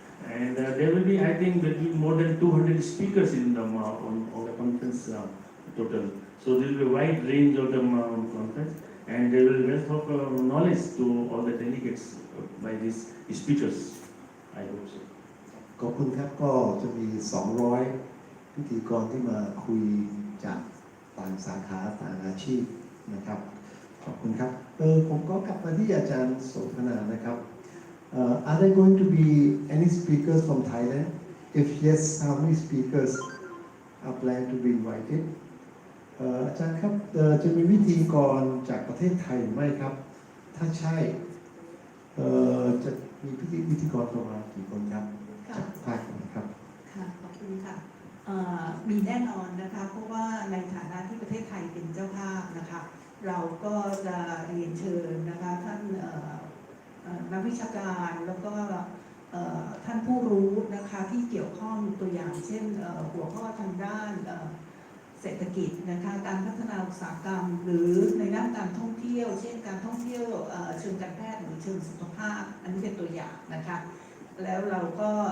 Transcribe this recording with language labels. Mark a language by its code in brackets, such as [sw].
[en] And there will be, I think, there will be more than 200 speakers in the on the conference total. So there will be a wide range of the conference, and there will be wealth of knowledge to all the delegates by these speakers. I hope so. [th] ขอบคุณครับก็จะมี200พิธีกรที่มาคุยจากต่างสาขาต่างอาชีพนะครับขอบคุณครับผมก็กลับมาที่อาจารย์โสภณานะครับ [en] Are there going to be any speakers from Thailand? If yes, how many speakers are planned to be invited? [th] อาจารย์ครับจะมีวิธีกรจากประเทศไทยหรือไม่ครับถ้าใช่จะมีวิธีกรประมาณกี่คนครับจากภาคไหนครับ ค่ะขอบคุณค่ะมีแน่นอนนะคะเพราะว่าในฐานะที่ประเทศไทยเป็นเจ้าภาพนะคะเราก็จะเรียนเชิญนะคะท่านนักวิชาการแล้วก็ท่านผู้รู้นะคะที่เกี่ยวข้องตัวอย่างเช่นหัวข้อทางด้านเศรษฐกิจนะคะการพัฒนาอุตสาหกรรมหรือในด้านการท่องเที่ยวเช่นการท่องเที่ยวเชิงการแพทย์หรือเชิงสุขภาพอันนี้เป็นตัวอย่างนะคะแล้วเราก็